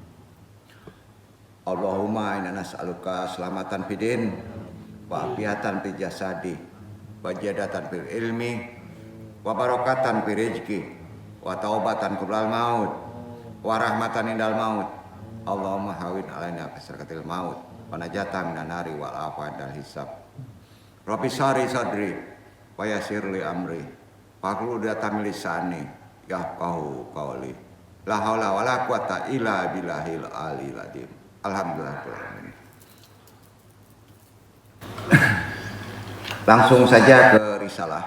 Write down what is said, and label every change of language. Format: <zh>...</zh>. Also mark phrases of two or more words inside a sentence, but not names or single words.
<ar>اللهم إنا نسألك سلامة في الدين وعافية في الجسد وزيادة في العلم وبركة في الرزق وتوبة قبل الموت ورحمة عند الموت. اللهم هون علينا سكرات الموت ونجاة من النار والعفو عند الحساب. رب اشرح لي صدري ويسر لي أمري واحلل عقدة من لساني يفقهوا قولي. لا حول ولا قوة إلا بالله العلي العظيم. الحمد لله.</ar> <id>Langsung saja ke risalah.</id>